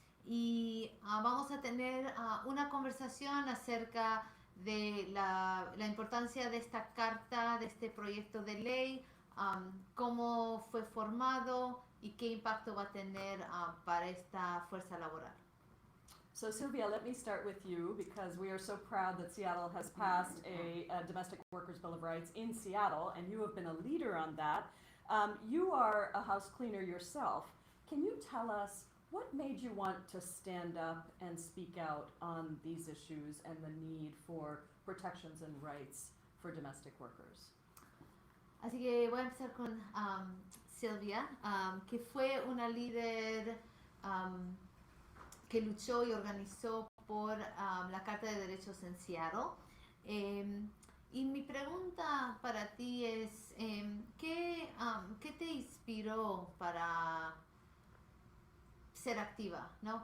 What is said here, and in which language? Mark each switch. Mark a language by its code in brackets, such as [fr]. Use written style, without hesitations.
[es] Y vamos a tener una conversación acerca de la importancia de esta carta, de este proyecto de ley, cómo fue formado y qué impacto va a tener para esta fuerza laboral. [en] So Sylvia, let me start with you because we are so proud that Seattle has passed a Domestic Workers Bill of Rights in Seattle, and you have been a leader on that. You are a house cleaner yourself. Can you tell us what made you want to stand up and speak out on these issues and the need for protections and rights for domestic workers? [es] Así que voy a empezar con Sylvia, que fue una líder que luchó y organizó por la Carta de Derechos en Seattle. Y mi pregunta para ti es, ¿qué te inspiró para ser activa, ¿no?